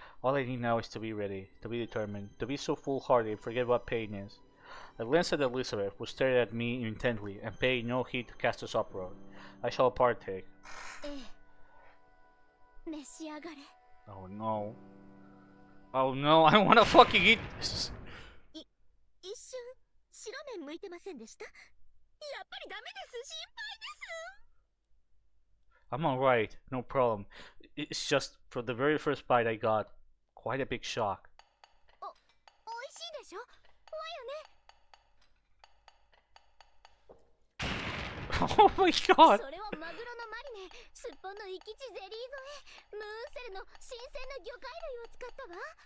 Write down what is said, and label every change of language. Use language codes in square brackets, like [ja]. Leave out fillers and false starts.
[en] All I need now is to be ready, to be determined, to be so foolhardy and forget what pain is. I glanced at Elizabeth, who stared at me intently and paid no heed to Castor's uproar. I shall partake. [ja] ええ。召し上がれ。 [en] Oh no. Oh no, I wanna fucking eat this. [ja] 一瞬白目向いてませんでした？やっぱりダメです。心配です。 [en] I'm alright, no problem. It's just, for the very first bite I got, quite a big shock. [ja] おいしいでしょ？わよね。 [en] Oh my god! [ja] それはマグロのマリネ、すっぽんの生き地ゼリー添え、ムーンセルの新鮮な魚介類を使ったわ。